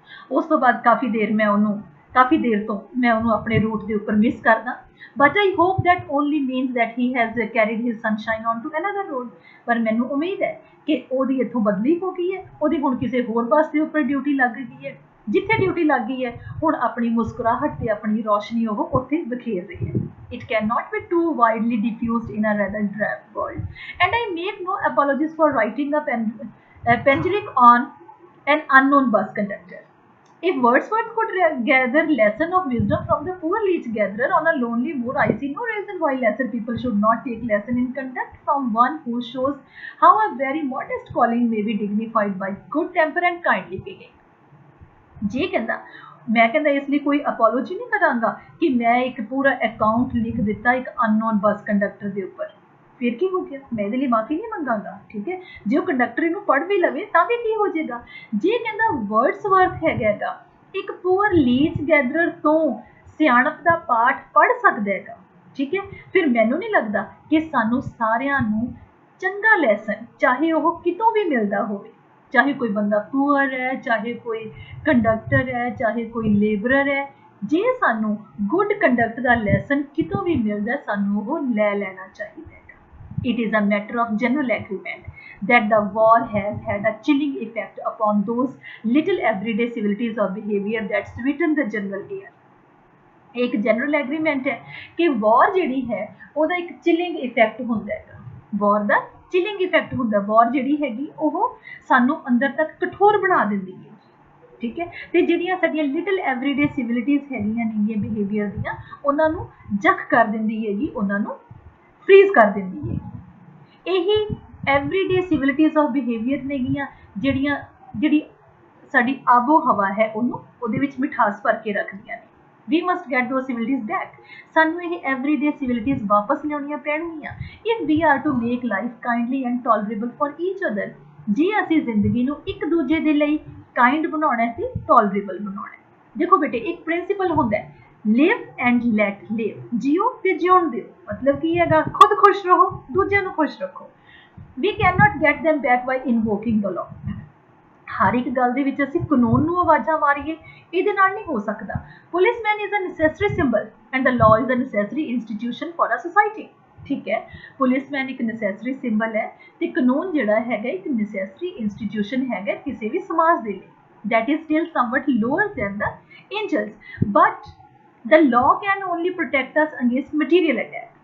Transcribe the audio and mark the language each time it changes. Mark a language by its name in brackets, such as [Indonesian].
[Punjabi] ਉਸ ਤੋਂ ਬਾਅਦ ਕਾਫੀ ਦੇਰ ਤੋਂ ਮੈਂ ਉਹਨੂੰ ਆਪਣੇ ਰੂਟ ਦੇ ਉੱਪਰ ਮਿਸ ਕਰਦਾ, [English] But I hope that only means that he has carried his sunshine on to another road. [Punjabi] ਪਰ ਮੈਨੂੰ ਉਮੀਦ ਹੈ ਕਿ ਉਹਦੀ ਇੱਥੋਂ ਬਦਲੀ ਹੋ ਗਈ ਹੈ, ਉਹਦੀ ਹੁਣ ਕਿਸੇ ਹੋਰ ਬੱਸ ਦੇ ਉੱਪਰ ਡਿਊਟੀ ਲੱਗ ਗਈ ਹੈ, ਜਿੱਥੇ ਡਿਊਟੀ ਲੱਗ ਗਈ ਹੈ ਹੁਣ ਆਪਣੀ ਮੁਸਕਰਾਹਟ ਤੇ ਆਪਣੀ ਰੋਸ਼ਨੀ ਉਹ ਉੱਥੇ ਬਿਖੇਰ ਰਹੀ ਹੈ। [English] It cannot be too widely diffused in a rather drab world, and I make no apologies for writing a panegyric on an unknown bus conductor. If Wordsworth could gather lesson of wisdom from the poor leech gatherer on a lonely moor, I see no reason why lesser people should not take lesson in conduct from one who shows how a very modest calling may be dignified by good temper and kindly feeling. [Punjabi] ਜੇ ਕਹਿੰਦਾ ਮੈਂ ਕਹਿੰਦਾ ਇਸ ਲਈ ਕੋਈ apology ਨਹੀਂ ਕਰਾਂਗਾ ਕਿ ਮੈਂ ਇੱਕ ਪੂਰਾ ਅਕਾਊਂਟ ਲਿਖ ਦਿੱਤਾ ਇੱਕ ਅਨਨੋਨ ਬੱਸ ਕੰਡਕਟਰ ਦੇ ਉੱਪਰ, ਫਿਰ ਕੀ ਹੋ ਗਿਆ, ਮੈਂ ਇਹਦੇ ਲਈ ਮਾਫੀ ਨਹੀਂ ਮੰਗਾਂਗਾ, ਠੀਕ ਹੈ। ਜੇ ਉਹ ਕੰਡਕਟਰ ਇਹਨੂੰ ਪੜ੍ਹ ਵੀ ਲਵੇ ਤਾਂ ਵੀ ਕੀ ਹੋ ਜਾਏਗਾ। ਜੇ ਕਹਿੰਦਾ ਵਰਡਸਵਰਥ ਹੈਗਾ ਇੱਕ ਪੂਅਰ ਲੀਚ ਗੈਦਰਰ ਤੋਂ ਸਿਆਣਪ ਦਾ ਪਾਠ ਪੜ੍ਹ ਸਕਦਾ ਹੈਗਾ, ਠੀਕ ਹੈ, ਫਿਰ ਮੈਨੂੰ ਨਹੀਂ ਲੱਗਦਾ ਕਿ ਸਾਨੂੰ ਸਾਰਿਆਂ ਨੂੰ ਚੰਗਾ ਲੈਸਨ ਚਾਹੇ ਉਹ ਕਿਤੋਂ ਵੀ ਮਿਲਦਾ ਹੋਵੇ, ਚਾਹੇ ਕੋਈ ਬੰਦਾ ਪੂਅਰ ਹੈ, ਚਾਹੇ ਕੋਈ ਕੰਡਕਟਰ ਹੈ, ਚਾਹੇ ਕੋਈ ਲੇਬਰਰ ਹੈ, ਜੇ ਸਾਨੂੰ ਗੁੱਡ ਕੰਡਕਟ ਦਾ ਲੈਸਨ ਕਿਤੋਂ ਵੀ ਮਿਲਦਾ ਸਾਨੂੰ ਉਹ ਲੈ ਲੈਣਾ ਚਾਹੀਦਾ ਹੈ। [English] It is a matter of general agreement that the war has had a chilling effect upon those little everyday civilities of behavior that sweeten the general air. [Hindi] एक जनरल एग्रीमेंट है कि वॉर जिहड़ी है [Punjabi] ਉਹਦਾ ਇੱਕ ਚਿਲਿੰਗ ਇਫੈਕਟ ਹੁੰਦਾ ਹੈਗਾ, ਵॉर ਦਾ chilling effect ਹੁੰਦਾ, ਵॉर ਜਿਹੜੀ ਹੈਗੀ ਉਹ ਸਾਨੂੰ ਅੰਦਰ ਤੱਕ ਕਠੋਰ ਬਣਾ ਦਿੰਦੀ ਹੈ, ਠੀਕ ਹੈ। ਤੇ ਜਿਹੜੀਆਂ ਸਾਡੀਆਂ ਲਿਟਲ ਐਵਰੀਡੇ ਸਿਵਿਲਿਟੀਜ਼ ਹੈਗੀਆਂ ਨੇਗੀਆਂ ਬਿਹੇਵੀਅਰ ਦੀਆਂ ਉਹਨਾਂ ਨੂੰ ਜਖ ਕਰ ਦਿੰਦੀ ਹੈਗੀ, ਉਹਨਾਂ ਨੂੰ ਫਰੀਜ਼ ਕਰ ਦਿੰਦੀ ਹੈ। ਇਹੀ ਐਵਰੀਡੇ ਸਿਵਿਲਿਟੀਜ਼ ਆਫ ਬਿਹੇਵੀਅਰ ਨੇਗੀਆਂ ਜਿਹੜੀ ਸਾਡੀ ਆਬੋ ਹਵਾ ਹੈ ਉਹਨੂੰ ਉਹਦੇ ਵਿੱਚ ਮਿਠਾਸ ਭਰ ਕੇ ਰੱਖਦੀਆਂ ਨੇ। [English] We must get those civilities back. [Punjabi] ਸਾਨੂੰ ਇਹ everyday civilities ਵਾਪਸ ਲਿਆਉਣੀਆਂ ਪੈਣਗੀਆਂ [English] if we are to make life kindly and tolerable for each other. [Punjabi] ਜੇ ਅਸੀਂ ਜ਼ਿੰਦਗੀ ਨੂੰ ਇੱਕ ਦੂਜੇ ਦੇ ਲਈ ਕਾਈਂਡ ਬਣਾਉਣਾ ਤੇ ਟੋਲਰੇਬਲ ਬਣਾਉਣਾ। ਦੇਖੋ ਬੇਟੇ ਇੱਕ ਪ੍ਰਿੰਸੀਪਲ ਹੁੰਦਾ ਹੈ [English] live and let live, [Punjabi] ਜੀਓ ਤੇ ਜਿਉਣ ਦਿਓ। ਮਤਲਬ ਕੀ ਹੈਗਾ, ਖੁਦ ਖੁਸ਼ ਰਹੋ, ਦੂਜਿਆਂ ਨੂੰ ਖੁਸ਼ ਰੱਖੋ। [English] We cannot get them back by invoking the law. [Punjabi] ਹਰ ਇੱਕ ਗੱਲ ਦੇ ਵਿੱਚ ਅਸੀਂ ਕਾਨੂੰਨ ਨੂੰ ਆਵਾਜ਼ਾਂ ਮਾਰੀਏ, ਇਹਦੇ ਨਾਲ ਨਹੀਂ ਹੋ ਸਕਦਾ। [English] Policeman is a necessary symbol and the law is a necessary institution for a society, ਠੀਕ ਹੈ। [Punjabi] ਪੁਲਿਸਮੈਨ ਇੱਕ ਨੈਸੈਸਰੀ ਸਿੰਬਲ ਹੈ ਤੇ ਕਾਨੂੰਨ ਜਿਹੜਾ ਹੈਗਾ ਇੱਕ ਨੈਸੈਸਰੀ ਇੰਸਟੀਟਿਊਸ਼ਨ ਹੈਗਾ ਕਿਸੇ ਵੀ ਸਮਾਜ ਦੇ ਲਈ। [English] that is still somewhat lower than the angels, but the law can only protect us against material attack.